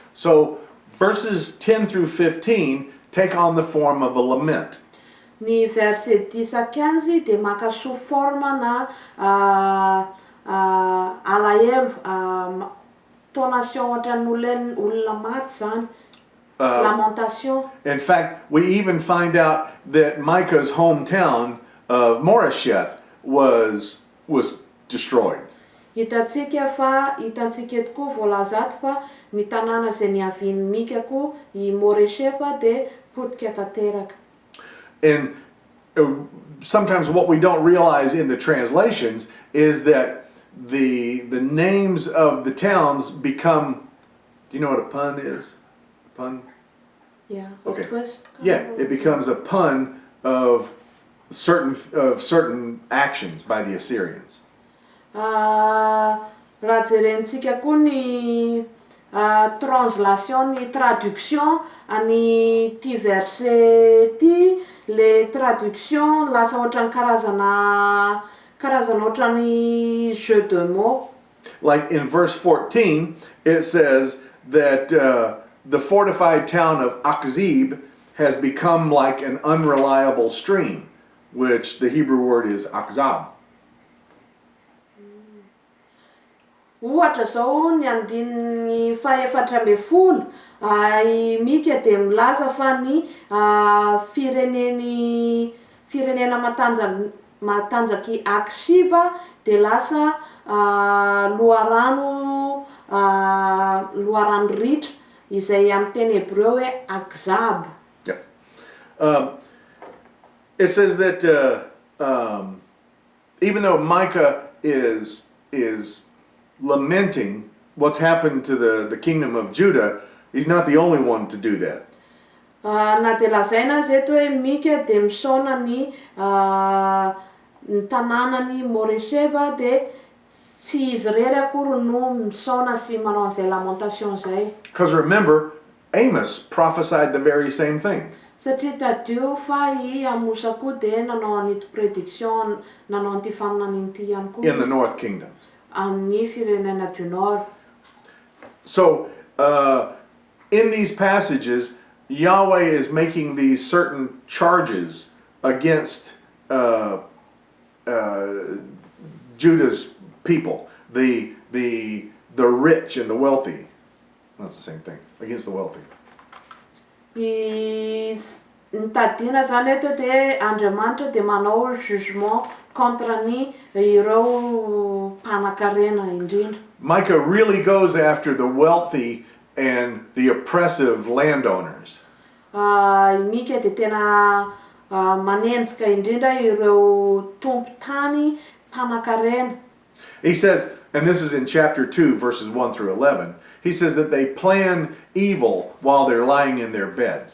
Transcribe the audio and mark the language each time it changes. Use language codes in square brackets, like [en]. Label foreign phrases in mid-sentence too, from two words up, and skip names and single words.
[en] So, verses 10 through 15 take on the form of a lament. [mg] Ny verset 10-15 dia maka [fr] sous forme [mg] na alahelo, tonation ohatran'ny olona maty zany, lamentation. [en] In fact, we even find out that Micah's hometown of Moresheth was destroyed. [mg] Hitantsika tokoa voalazato fa ny tanàna izay niavian'ny Mika koa I Moreshefa dia potika tanteraka. [en] And sometimes what we don't realize in the translations is that the names of the towns become, do you know what a pun is? A pun? Yeah, Okay. a twist. Yeah, it becomes a pun of certain actions by the Assyrians. [mg] Raha jerentsika koa ny translation, ny traduction any ty verset ty, [fr] le traduction [mg] lasa ohatran'ny karazana ohatran'ny [fr] jeu de mots. [en] Like in verse 14, it says that the fortified town of Akzib has become like an unreliable stream, which the Hebrew word is akzab. [mg] Ohatra zao ny andininy fahaefatra amby folo I Mika dia milaza fa ny firenena matanjaky Akshiba dia lasa loharano ritra izay amin'ny teny hébreu hoe Akzab. [en] Yeah. It says that even though Micah is lamenting what's happened to the kingdom of Judah, he's not the only one to do that. [mg] Na dia lazaina zeto hoe Mika dia misaona ny tanànany Moresheba dia tsy izy rery akory no misaona sy manao an'izay lamentation zay. [en] Because remember, Amos prophesied the very same thing. [mg] Satria tadio fa I Amosa koa dia nanao an'ity prédiction, nanao an'ity faminan'ity ihany koa [en] In the north kingdom. [mg] amin'ny firenena [fr] du Nord. [en] So, in these passages, Yahweh is making these certain charges against Judah's people, the rich and the wealthy. That's the same thing, against the wealthy. [mg] Nitadiana zany eto dia Andriamanitra dia manao [fr] jugement contre [mg] ny ireo mpanan-karena indrindra. [en] Micah really goes after the wealthy and the oppressive landowners. [mg] Mika dia tena manenjika indrindra ireo tompo-tany mpanan-karena. [en] He says, and this is in chapter 2, verses 1 through 11, he says that they plan evil while they're lying in their beds.